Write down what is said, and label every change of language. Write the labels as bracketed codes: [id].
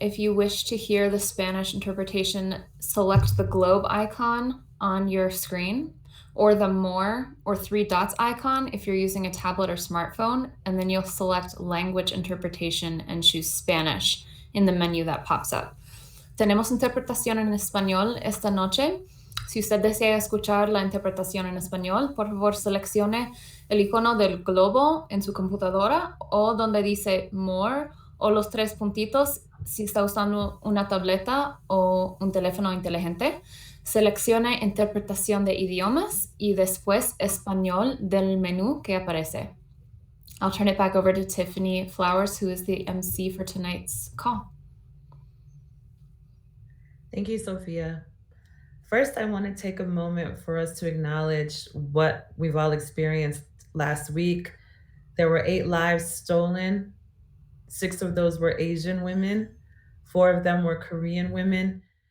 [en] If you wish to hear the Spanish interpretation, select the globe icon on your screen or the more or three dots icon if you're using a tablet or smartphone, and then you'll select language interpretation and choose Spanish in the menu that pops up. [es] Tenemos interpretación en español esta noche. Si usted desea escuchar la interpretación en español, por favor seleccione el icono del globo en su computadora o donde dice More o los tres puntitos si está usando una tableta o un teléfono inteligente. Seleccione interpretación de idiomas y después español del menú que aparece. [en] I'll turn it back over to Tiffany Flowers, who is the MC for tonight's call. Thank you, Sophia. First, I want to take a moment for us to acknowledge what we've all experienced last week. There were 8 lives stolen. 6 of those were Asian women, 4 of them were Korean women.